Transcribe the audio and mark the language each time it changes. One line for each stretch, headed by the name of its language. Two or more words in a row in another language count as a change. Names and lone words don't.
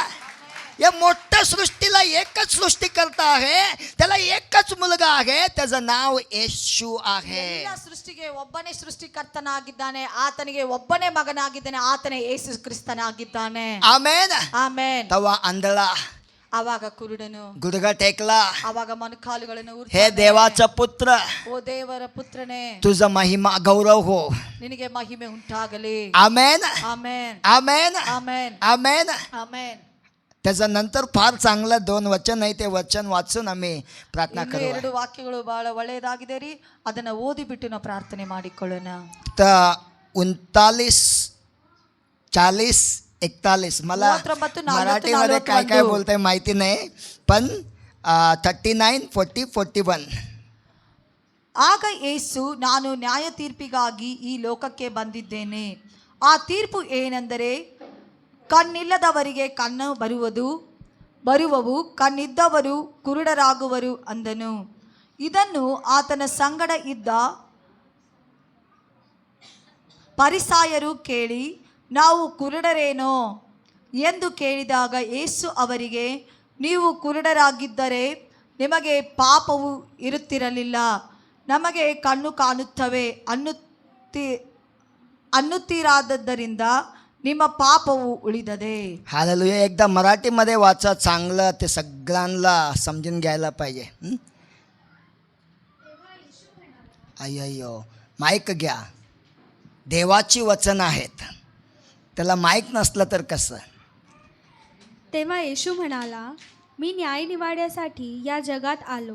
Marathi: या मोठ्या सृष्टीला एकच सृष्टीकर्ता आहे, त्याला एकच मुलगा आहे, त्याचं नाव येशू आहे.
Kannada: ಎಲ್ಲ ಸೃಷ್ಟಿಗೆ ಒಬ್ಬನೇ ಸೃಷ್ಟಿಕರ್ತನಾಗಿದ್ದಾನೆ, ಆತನಿಗೆ ಒಬ್ಬನೇ ಮಗನಾಗಿದ್ದಾನೆ, ಆತನೇ ಯೇಸು ಕ್ರಿಸ್ತನಾಗಿದ್ದಾನೆ.
Marathi: आमेन.
Kannada: ಆಮೆನ್.
Marathi: तेव्हा आंधळा
Kannada: ಆವಾಗ ಕುರುಡನು
Marathi: गुडघा टेकला,
Kannada: ಆವಾಗ ಮೊಣಕಾಲುಗಳನ್ನು
Marathi: हे देवाचा पुत्र,
Kannada: ಓ ದೇವರ ಪುತ್ರನೇ,
Marathi: तुझा महिमा गौरव हो.
Kannada: ನಿನಗೆ ಮಹಿಮೆ ಉಂಟಾಗಲಿ.
Marathi: आमेन.
Kannada: ಆಮೆನ್.
Marathi: आमेन.
Kannada: ಆಮೆನ್.
Marathi: आमेन.
Kannada: ಆಮೆನ್.
Marathi: त्याच्यानंतर फार चांगलं 2 वचन आहे, ते वचन वाचून आम्ही प्रार्थना
Kannada: ಇನ್ನು
Marathi: करू.
Kannada: 2 ವಾಕ್ಯಗಳು ಬಹಳ ಒಳ್ಳೆಯದಾಗಿದೆ ರೀ, ಅದನ್ನ ಓದಿಬಿಟ್ಟು ನಾವು ಪ್ರಾರ್ಥನೆ ಮಾಡಿಕೊಳ್ಳೋಣ.
Marathi: 39, 40, 41 मला 39, 40, मराठीमध्ये काय काय बोलतंय माहिती नाही, पण 39, 40, 41.
Kannada: ಆಗ ಯೇಸು, ನಾನು ನ್ಯಾಯ ತೀರ್ಪಿಗಾಗಿ ಈ ಲೋಕಕ್ಕೆ ಬಂದಿದ್ದೇನೆ. ಆ ತೀರ್ಪು ಏನೆಂದರೆ, ಕಣ್ಣಿಲ್ಲದವರಿಗೆ ಕಣ್ಣು ಬರುವವು, ಕಣ್ಣಿದ್ದವರು ಕುರುಡರಾಗುವರು ಅಂದನು. ಇದನ್ನು ಆತನ ಸಂಗಡ ಇದ್ದ ಫರಿಸಾಯರು ಕೇಳಿ, ನಾವು ಕುರುಡರೇನೋ ಎಂದು ಕೇಳಿದಾಗ ಯೇಸು ಅವರಿಗೆ, ನೀವು ಕುರುಡರಾಗಿದ್ದರೆ ನಿಮಗೆ ಪಾಪವು ಇರುತ್ತಿರಲಿಲ್ಲ. ನಮಗೆ ಕಣ್ಣು ಕಾಣುತ್ತವೆ ಅನ್ನುತ್ತೀರಾದದ್ದರಿಂದ ನಿಮ್ಮ ಪಾಪವು ಉಳಿದದೆ.
Marathi: हालेलुया. एकदा मराठीमध्ये वाचा, चांगलं ते सगळ्यांना समजून घ्यायला पाहिजे. अय्यो, माईक घ्या. देवाची वचन आहेत, त्याला माईक नसलं तर कसं? तेव्हा येशू म्हणाला, मी न्याय निवाड्यासाठी या जगात आलो.